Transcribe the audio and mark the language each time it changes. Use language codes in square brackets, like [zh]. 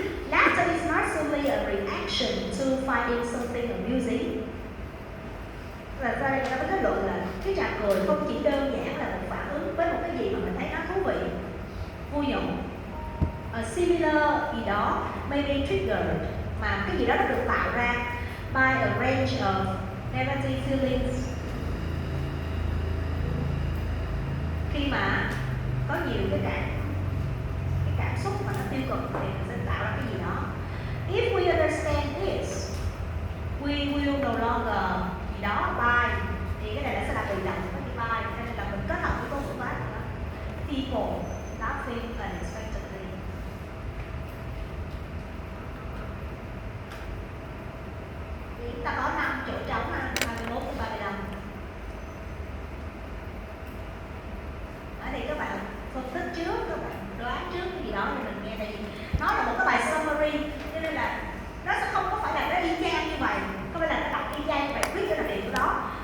[en] Laughter is not simply a reaction to finding something amusing. [vi] Và ra đây người ta mới kết luận là cái tràng cười không chỉ đơn giản là một phản ứng với một cái gì mà mình thấy nó thú vị, vui nhộn. [en] A similar [vi] gì đó [en] may be triggered, [vi] mà cái gì đó nó được tạo ra [en] by a range of negative feelings. [vi] Khi mà có nhiều cái cảm xúc mà nó tiêu cực thì mình sẽ tạo ra cái gì đó. [en] If we understand this, we will no longer [vi] gì đó by, thì cái này nó sẽ là bị động với by, nên là mình kết hợp với câu ngữ pháp đó. [en] People laughing unexpectedly. [vi] Thì chúng ta có 5 chỗ trống, 21 đến 35. Ở đây các bạn phân tích trước, các bạn đoán trước cái gì đó thì mình nghe đây. Nó là một cái bài summary, cho nên là nó sẽ không có phải là nó y chang như vậy, không phải là nó đọc y chang như vậy, biết cái đặc điểm của đó.